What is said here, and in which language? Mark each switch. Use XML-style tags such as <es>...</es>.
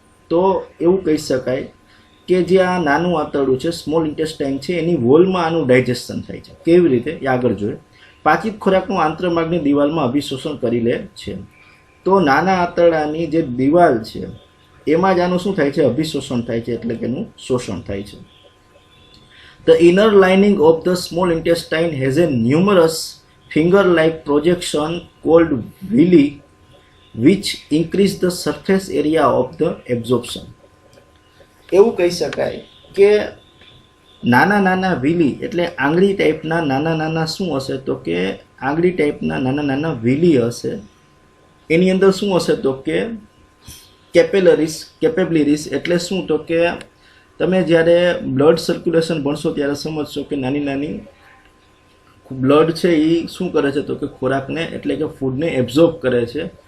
<gu>તો એવું કહી શકાય કે જે આ નાનું આંતરડું છે, સ્મોલ ઇન્ટેસ્ટાઇન છે, એની વોલમાં આનું ડાયજેશન થાય છે. કેવી રીતે એ આગળ જોઈએ. પાચિત ખોરાકનું આંતરમાર્ગની દિવાલમાં અભિશોષણ કરી લે છે. તો નાના આંતરડાની જે દિવાલ છે એમાં જ આનું શું થાય છે, અભિશોષણ થાય છે, એટલે કે એનું શોષણ થાય છે.</gu> <en>The inner lining of the small intestine has a numerous finger-like projection called villi, which increase the surface area of the absorption.</en> <gu>એવું કહી શકાય કે નાના નાના વિલી એટલે આંગળી ટાઈપના નાના શું હશે, તો કે આંગળી ટાઈપના નાના વિલી હશે. એની અંદર શું હશે, તો કે કેપેબિલિટીસ એટલે શું, તો કે તમે જ્યારે બ્લડ સર્ક્યુલેશન ભણશો ત્યારે સમજશો કે નાની બ્લડ છે એ શું કરે છે, તો કે ખોરાકને એટલે કે ફૂડને એબ્ઝોર્બ કરે છે.</gu>